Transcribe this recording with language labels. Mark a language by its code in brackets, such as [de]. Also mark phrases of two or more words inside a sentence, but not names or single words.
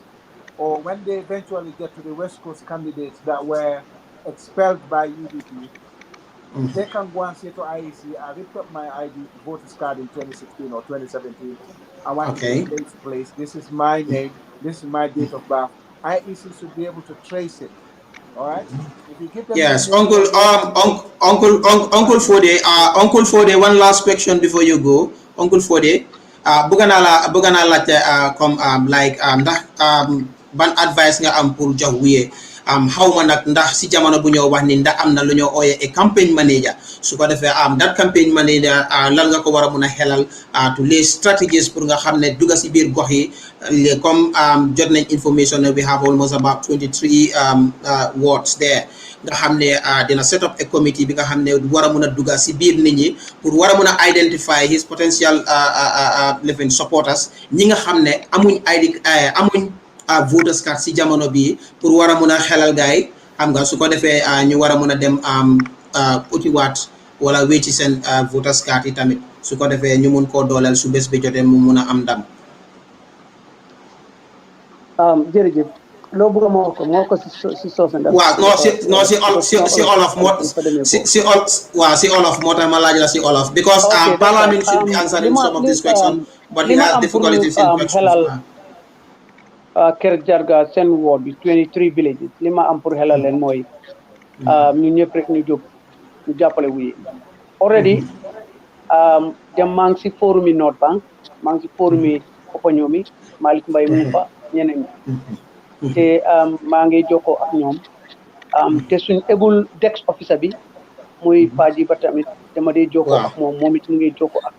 [en] Or when they eventually get to the West Coast candidates that were expelled by UDP, they can go and say to IEC, I ripped up my ID voters card in 2016 or 2017. I want it Okay. replaced, please. This is my name. This is my date of birth. IEC should be able to trace it. All right. If you give them the Yes, date or name and date, Uncle Fode, Uncle Fode, one last question before you go. [wo] Uncle Fode, bëgg naa laajte comme like ndax ban advice nga am pour jox wiye xaw ma nag ndax si jamono bu ñoo wax ni ndax am na lu ñoo ooyee [en] a campaign manager, [wo] su ko defee that [en] campaign manager [wo] lan nga ko war a mun a xelal to [fr] les strategies [wo] pour nga xam ne dugga si biir gox yi comme jot nañ information [en] we have almost about 23 wards there, [wo] nga xam ne dina [en] set up a committee [wo] bi nga xam ne war a mun a dugga si biir nit ñi pour war a mun a [en] identify his potential living supporters, [wo] ñi nga xam ne amuñ amuñ [en] voters card [wo] si jamono bii, pour war a mun a xelal gaay xam nga, su ko defee ñu war a mun a dem utiwaat wala wécci seen [en] voters card [wo] yi tamit, su ko defee ñu mun koo dooleel su bés bi jotee mu mun a am ndam. jërëjëf loo bëgg moo ko si soose ndax waaw non si olof moo si olof moo tax ma laaj la si olof, [en] because Parliament should be answering some of these questions, but he has difficulties in questions. [wo] Kër Jarga seen ward bi 23 villages li ma am pour xelal leen mooy ñu ñëpp rek ñu jóg ñu jàppale wuye already dem maa ngi si forum yi North Bank maa ngi si forum yi Popañomi Malick Mbaye mu ngi fa ñeneen ñi te maa ngi jokkoo ak ñoom te suñ ébul dex officer bi muy Faji ba tamit dama dee jokkoo ak moom it mu ngi jokkoo ak